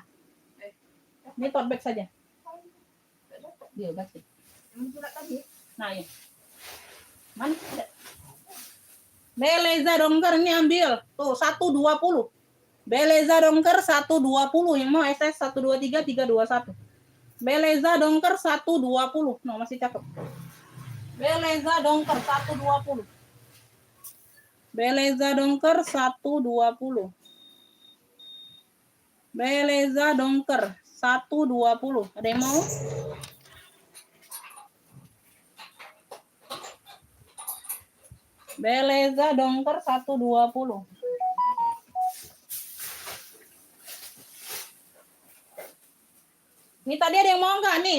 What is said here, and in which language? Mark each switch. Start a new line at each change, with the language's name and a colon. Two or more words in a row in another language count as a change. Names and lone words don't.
Indonesian: Ini
English: tote bag
Indonesian: saja. Dia kasih. Nah, ya. Mana? Beleza dongker ini ambil. Tuh, 120. Beleza dongker 120. Yang mau SS 123 321. Beleza dongker 120. No, masih cakep. Beleza dongker 120. Beleza dongker 120. Beleza dongker 120. Ada yang mau? Beleza dongker 120. Ini tadi ada yang mau nggak nih?